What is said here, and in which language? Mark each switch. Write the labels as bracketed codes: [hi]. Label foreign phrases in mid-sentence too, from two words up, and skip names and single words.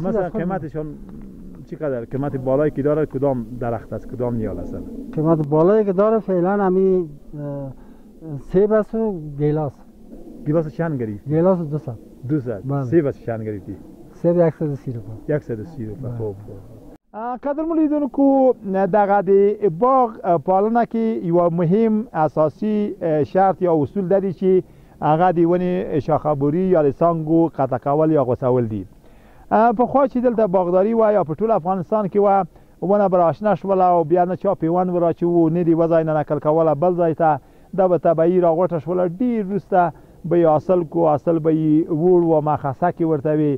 [fa] مثلا قیمتشون چقدر قیمت بالایی که داره کدام درخت است کدام نیال است؟ قیمت بالایی که داره فعلا همین سیب است و گیلاس. گیلاس چند گرفتی؟ گیلاس 200 سیب چند گرفتی؟ سیب 130 روپیه [ps] 130 روپیه خوب قدرمن لیدونکو دغه د باغ پالنه کې یو مهم اساسي شرط یا اصول دی چې هغه د ونې شاخهبوري یا د څانګو قطع کول یا غوڅول دي پخوا چې دلته باغداري وه یا په ټول افغانستان کې وه ونه به راشنه شوله او بیا نه چا پیوند وراچوو نه د یوه ځای نه نقل کوله بل ځای ته دا به طبیعي راغوټه شوله ډېر وروسته به یې حاصل کو حاصل به یې ووړ و مخصه کې ورته وي